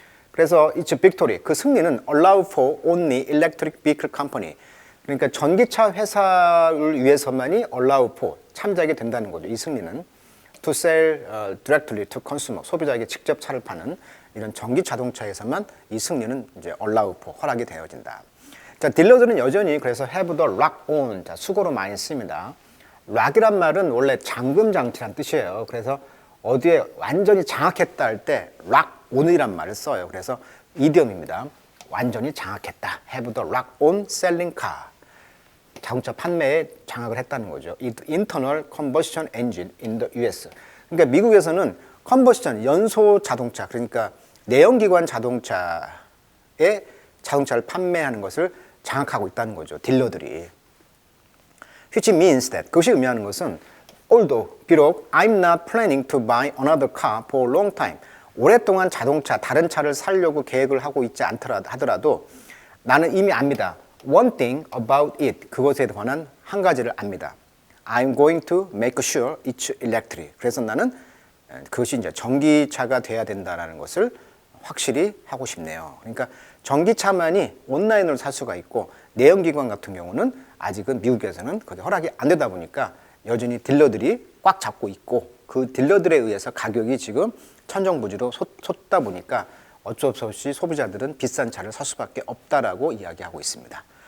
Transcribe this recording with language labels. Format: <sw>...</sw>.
<ko>그래서</ko> <en>it's victory,</en> <ko>그 승리는</ko> <en>allow for only electric vehicle company,</en> <ko>그러니까 전기차 회사를 위해서만이</ko> <en>allow for,</en> <ko>참작이 된다는 거죠. 이 승리는</ko> <en>to sell directly to consumer,</en> <ko>소비자에게 직접 차를 파는 이런 전기 자동차에서만 이 승리는 이제</ko> <en>allow for,</en> <ko>허락이 되어진다. 자, 딜러들은 여전히 그래서</ko> <en>have the lock on,</en> <ko>자, 수고로 많이 씁니다. 락이란 말은 원래 잠금 장치란 뜻이에요. 그래서 어디에 완전히 장악했다 할 때 lock on이란 말을 써요. 그래서 이디엄입니다. 완전히 장악했다.</ko> <en>have the lock on selling car.</en> <ko>자동차 판매에 장악을 했다는 거죠.</ko> <en>Internal combustion engine in the US.</en> <ko>그러니까 미국에서는 컨버션, 연소 자동차, 그러니까 내연기관 자동차에 자동차를 판매하는 것을 장악하고 있다는 거죠. 딜러들이.</ko> <en>Which means that,</en> <ko>그것이 의미하는 것은</ko> <en>although,</en> <ko>비록</ko> <en>I'm not planning to buy another car for a long time,</en> <ko>오랫동안 자동차, 다른 차를 사려고 계획을 하고 있지 하더라도 나는 이미 압니다.</ko> <en>One thing about it,</en> <ko>그것에 관한 한 가지를 압니다.</ko> <en>I'm going to make sure it's electric.</en> <ko>그래서 나는 그것이 이제 전기차가 돼야 된다는 것을 확실히 하고 싶네요. 그러니까 전기차만이 온라인으로 살 수가 있고 내연기관 같은 경우는 아직은 미국에서는 그게 허락이 안 되다 보니까 여전히 딜러들이 꽉 잡고 있고 그 딜러들에 의해서 가격이 지금 천정부지로 솟다 보니까 어쩔 수 없이 소비자들은 비싼 차를 살 수밖에 없다라고 이야기하고 있습니다.</ko>